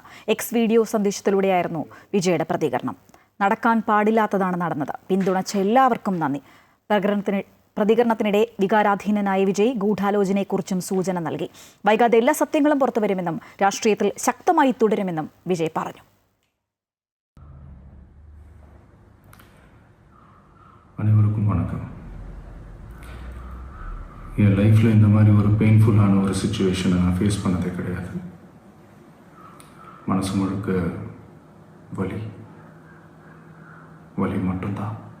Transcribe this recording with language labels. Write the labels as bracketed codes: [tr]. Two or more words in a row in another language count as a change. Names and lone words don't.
[ml] എക്സ് വീഡിയോ സന്ദേശത്തിലൂടെയായിരുന്നു വിജയുടെ പ്രതികരണം. നടക്കാൻ പാടില്ലാത്തതാണ് നടന്നത്. പിന്തുണച്ച എല്ലാവർക്കും നന്ദി. പ്രതികരണത്തിനിടെ വികാരാധീനനായ വിജയ് ഗൂഢാലോചനയെക്കുറിച്ചും സൂചന നൽകി. വൈകാതെ എല്ലാ സത്യങ്ങളും പുറത്തുവരുമെന്നും രാഷ്ട്രീയത്തിൽ ശക്തമായി തുടരുമെന്നും വിജയ് പറഞ്ഞു. [ta] அனைவருக்கும் வணக்கம். என் லைஃப்பில் இந்த மாதிரி ஒரு பெயின்ஃபுல்லான ஒரு சிச்சுவேஷனை நான் ஃபேஸ் பண்ணதே கிடையாது. மனசு முழுக்க வலி மட்டும்தான்.